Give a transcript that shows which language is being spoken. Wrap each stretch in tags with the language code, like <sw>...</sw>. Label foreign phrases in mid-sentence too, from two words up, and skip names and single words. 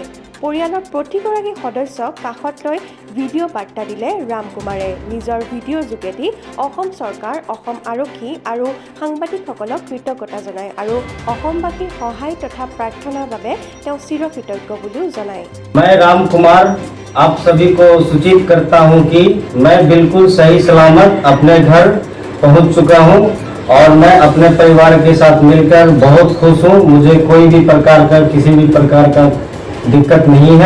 <as>পৰিয়ালৰ প্ৰতিগৰাকী সদস্যক কাষত লৈ ভিডিঅ' বাৰ্তা দিলে ৰামকুমাৰে। নিজৰ ভিডিঅ'ৰ যোগেদি অসম চৰকাৰ, অসম আৰক্ষী আৰু সাংবাদিকসকলক কৃতজ্ঞতা জনায় আৰু অসমবাসীৰ সহায় তথা প্ৰাৰ্থনাৰ বাবে তেওঁ চিৰকৃতজ্ঞ বুলিও জনায়।</as> <hi>मैं रामकुमार आप सभी को सूचित करता हूं कि मैं बिल्कुल सही सलामत अपने घर पहुंच चुका हूं और मैं अपने परिवार के साथ मिलकर बहुत खुश हूं। मुझे कोई भी प्रकार का किसी भी प्रकार का दिक्कत नहीं है।</hi>